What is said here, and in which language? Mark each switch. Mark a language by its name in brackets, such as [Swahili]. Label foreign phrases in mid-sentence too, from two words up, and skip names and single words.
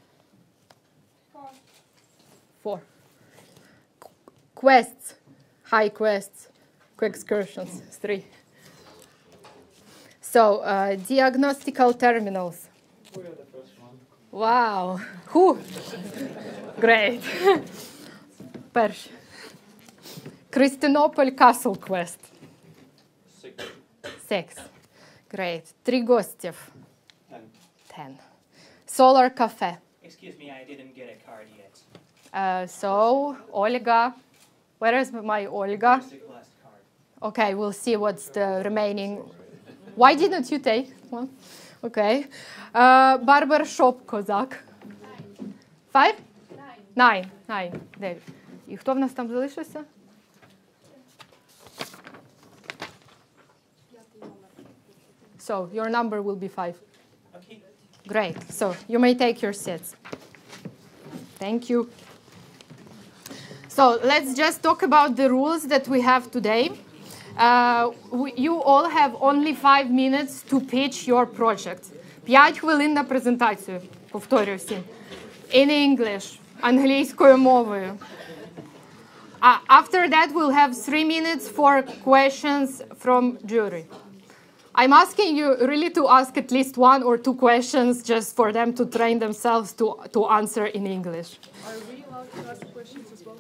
[English] 4. Quests? High quests? Quick excursions? 3. So, diagnostical terminals. We are the first one. Wow. Who? Great. [Ukrainian] Перший. Крістинополь Castle Quest. [English] 6. 6. Great. 3 гостів. 10. 10. Solar Cafe. Excuse me, I didn't get a card yet. So, Olga. Where is my Olga? Just a glass card. Okay, we'll see what's the remaining. Why didn't you take one? Okay. Barbershop Козак. 5? 9. 9. [Ukrainian] І хто в нас там залишився? [English] So, your number will be 5. Okay. Great. So, you may take your seats. Thank you. So, let's just talk about the rules that we have today. You all have only 5 minutes to pitch your project. [Ukrainian] 5 хвилин на презентацію, повторюю всім. [English] In English, [Ukrainian] англійською мовою. [English] After that, we'll have 3 minutes for questions from jury. I'm asking you really to ask at least 1 or 2 questions just for them to train themselves to answer in English. Are we allowed to ask questions as well?